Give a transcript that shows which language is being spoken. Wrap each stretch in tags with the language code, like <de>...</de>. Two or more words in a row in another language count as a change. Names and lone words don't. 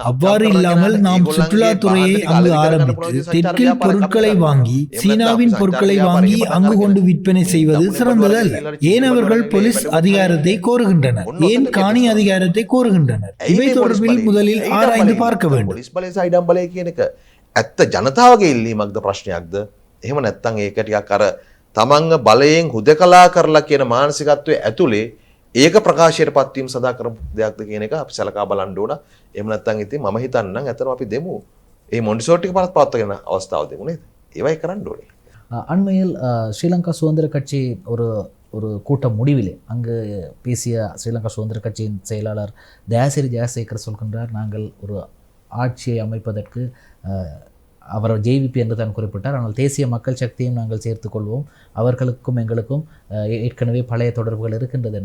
<ta>அவ்வாறு இல்லாமல் நாம் சுற்றுலாத்துறையை அங்கு ஆரம்பித்து தெற்கில் பொருட்களை வாங்கி சீனாவின் பொருட்களை வாங்கி அங்கு கொண்டு விற்பனை செய்வது சிறந்ததல்ல. ஏன் அவர்கள் போலீஸ் அதிகாரத்தை கோருகின்றனர்? ஏன் காணி அதிகாரத்தை கோருகின்றனர்? இவை தொடர்பில் முதலில் ஆராய்ந்து பார்க்க வேண்டும்.</ta> <si>පොලිස් බලය සහ ඉඩම් බලය කියන එක ඇත්ත ජනතාවගේ ඉල්ලීමක්ද ප්‍රශ්නයක්ද? එහෙම නැත්නම් ඒක ටිකක් අර තමන්ව බලයෙන් හුදකලා කරලා කියන මානසිකත්වයේ ඇතුලේ ඒක ප්‍රකාශයට පත්වීම සඳහා කරපු දෙයක්ද කියන එක අපි සලකා බලන්න ඕන. එහෙම නැත්නම් ඉතින් මම හිතන්නම් ඇත්තටම අපි දෙමු. මේ මොන්ටිසෝරි ටික පවත්වාගෙන අවස්ථාව දෙමු නේද? ඒවයි කරන්න ඕනේ.</si> <ta>அண்மையில் ஸ்ரீலங்கா சுதந்திர கட்சி ஒரு கூட்டம் முடிவிலே அங்கு பேசிய ஸ்ரீலங்கா சுதந்திர கட்சியின் செயலாளர் தயாசிரி ஜெயசேகர் சொல்கின்றார், நாங்கள் ஒரு ஆட்சியை அமைப்பதற்கு அவர் ஜேவிபி என்று தான் குறிப்பிட்டார். ஆனால் தேசிய மக்கள் சக்தியும் நாங்கள் சேர்த்துக்கொள்வோம், அவர்களுக்கும் எங்களுக்கும் ஏற்கனவே பழைய தொடர்புகள் இருக்கின்றது என்று.</ta>